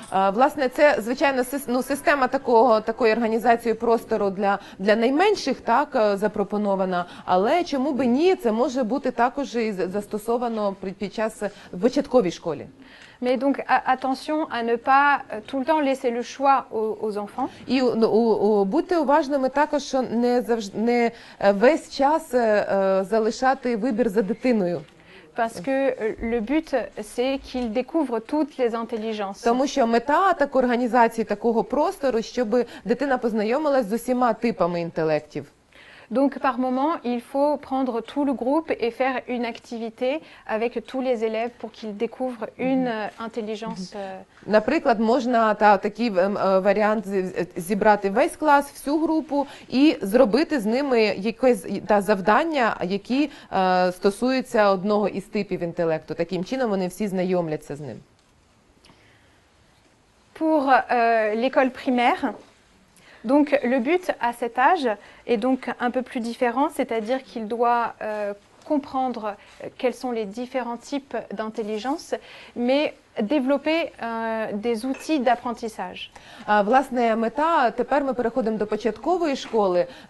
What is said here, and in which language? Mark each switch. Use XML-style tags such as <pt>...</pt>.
<uk>Власне, це, звичайно, система такої організації простору для найменших, так, запропонована, але чому би ні, це може бути також і застосовано під час в початковій школі.</uk> <fr>Mais donc attention à ne pas tout le temps laisser le choix aux enfants.</fr> <uk>І будьте уважними також, що не весь час залишати вибір за дитиною.</uk> <fr>Parce que le but, c'est qu'ils découvrent toutes les intelligences.</fr> <uk>Тому що мета організації такого простору, щоб дитина познайомилась з усіма типами інтелектів.</uk> <fr>Donc, par moment, il faut prendre tout le groupe et faire une activité avec tous les élèves pour qu'ils découvrent une intelligence.</fr> <uk>Наприклад, можна такий варіант зібрати весь клас, всю групу і зробити з ними якесь завдання, які стосуються одного із типів інтелекту. Таким чином вони всі знайомляться з ним.</uk> <fr>Pour l'école primaire, donc le but à cet âge est donc un peu plus différent, c'est-à-dire qu'il doit comprendre quels sont les différents types d'intelligence, mais développer des outils d'apprentissage.</fr> <uk>Власне, мета, тепер ми переходимо до початкової школи.</uk>